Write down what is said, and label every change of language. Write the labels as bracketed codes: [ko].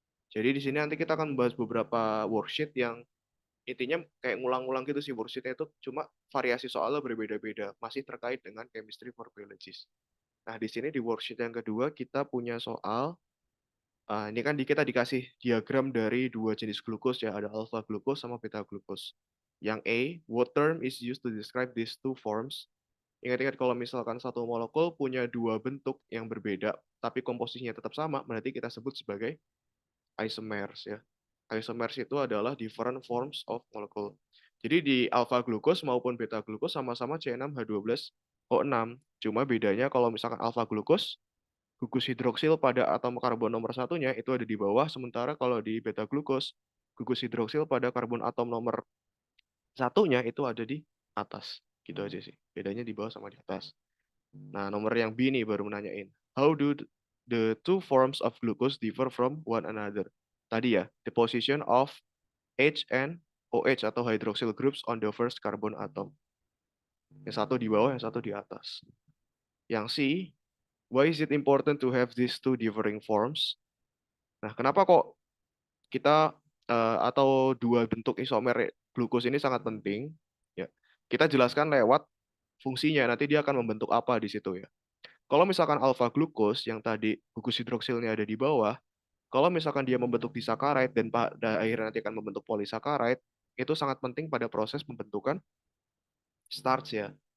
[id] Jadi di sini nanti kita akan membahas beberapa worksheet yang intinya kayak ngulang-ngulang gitu sih worksheetnya, itu cuma variasi soalnya berbeda-beda, masih terkait dengan chemistry for biologists. Nah, di sini di worksheet yang kedua kita punya soal, ini kan kita dikasih diagram dari dua jenis glukos ya, ada alpha glukos sama beta glukos. Yang A, [en] what term is used to describe these two forms? [id] Ingat-ingat kalau misalkan satu molekul punya dua bentuk yang berbeda, tapi komposisinya tetap sama, berarti kita sebut sebagai isomers ya. [en] Isomers [id] itu adalah [en] different forms of molecule. [id] Jadi di alpha glucose maupun beta glucose sama-sama C6H12O6. Cuma bedanya kalau misalkan alpha glucose, gugus hidroksil pada atom karbon nomor satunya itu ada di bawah, sementara kalau di beta glucose, gugus hidroksil pada karbon atom nomor satunya itu ada di atas. Gitu aja sih. Bedanya di bawah sama di atas. Nah, nomor yang B nih baru menanyain. [en] How do the two forms of glucose differ from one another? [id] Tadi ya, [en] the position of H and OH [id] atau [en] hydroxyl groups on the first carbon atom. [id] Yang satu di bawah, yang satu di atas. Yang C, [en] why is it important to have these two differing forms? [id] Nah, kenapa kok kita atau dua bentuk isomer glukos ini sangat penting? Ya, kita jelaskan lewat fungsinya. Nanti dia akan membentuk apa di situ ya. Kalau misalkan alpha glukos yang tadi gugus hidroksilnya ada di bawah, kalau misalkan dia membentuk disaccharide dan pada akhirnya nanti akan membentuk polysaccharide, itu sangat penting pada proses pembentukan starch ya.